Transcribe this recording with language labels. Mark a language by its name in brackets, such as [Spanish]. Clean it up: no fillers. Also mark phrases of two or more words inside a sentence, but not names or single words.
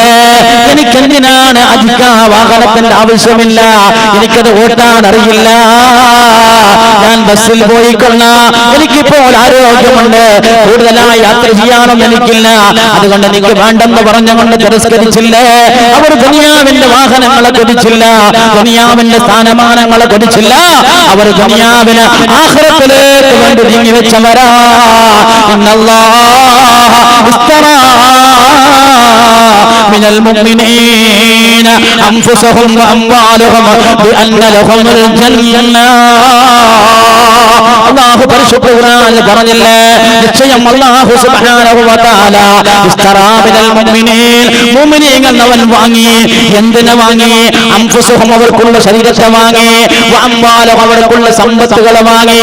[Malayalam] എനിക്കെന്തിനാണ് അധിക വാഹനത്തിന്റെ ആവശ്യമില്ല, എനിക്കത് ഓട്ടാൻ അറിയില്ല, ഞാൻ ബസ്സിൽ പോയിക്കൊള്ളാം, എനിക്കിപ്പോൾ ആരോഗ്യമുണ്ട്, കൂടുതലായി യാത്ര ചെയ്യാനും എനിക്കില്ല, അതുകൊണ്ട് എനിക്ക് വേണ്ടെന്ന് പറഞ്ഞുകൊണ്ട് തിരസ്കരിച്ചില്ലേ? അവർ ദുനിയാവിന്റെ വാഹനങ്ങളെ കുറിച്ചില്ല, ദുനിയാവിന്റെ സ്ഥാനമാനങ്ങളെ കുറിച്ചില്ല, അവർ ദുനിയാവിന് ആഖിറത്തിലേക്ക് വേണ്ടി നീങ്ങി വെച്ചവരാ. [Arabic] من المؤمنين أنفسهم وأموالهم بأن لهم الجنة. [Malayalam] അല്ലാഹു പരിശുദ്ധ ഖുർആനിൽ പറഞ്ഞില്ലേ, നിശ്ചയം [Arabic] الله سبحانه وتعالى اشترى من المؤمنين, [Malayalam] മുഅ്മിനീങ്ങൾ അവൻ വാങ്ങി. എന്തിനെ വാങ്ങി? അൻഫുസുഹും, അവർക്കുള്ള ശരീരത്തെ വാങ്ങി, [Arabic] و أموالهم, [Malayalam] അവർക്കുള്ള സമ്പത്തുകളെ വാങ്ങി.